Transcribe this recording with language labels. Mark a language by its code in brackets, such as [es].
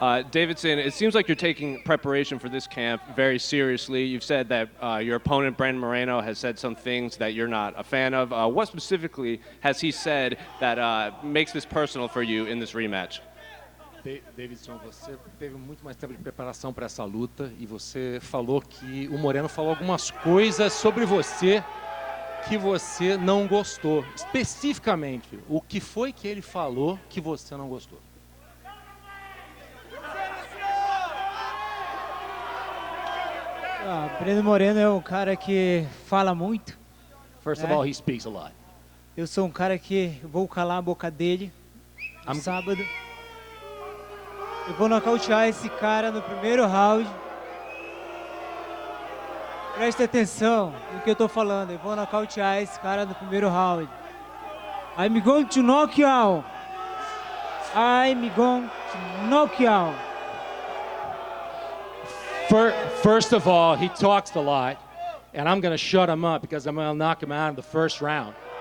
[en] Deiveson, it seems like you're taking preparation for this camp very seriously. You've said that your opponent, Brandon Moreno, has said some things that you're not a fan of. What specifically has he said that makes this personal for you in this rematch? [pt] Deiveson, você teve muito mais tempo de preparação para essa luta e você falou que o Moreno falou algumas coisas sobre você que você não gostou. Especificamente, o que foi que ele falou que você não gostou? Breno Moreno é um cara que fala muito. [en] First of all, he speaks a lot. [pt] Eu sou um cara que vou calar a boca dele no sábado. Eu vou nocautear esse cara no primeiro round. Preste atenção no que eu tô falando. Eu vou nocautear esse cara no primeiro round. [en] I'm going to knock you out. I'm going to knock you out. First of all, he talks a lot, and I'm going to shut him up because I'm going to knock him out in the first round.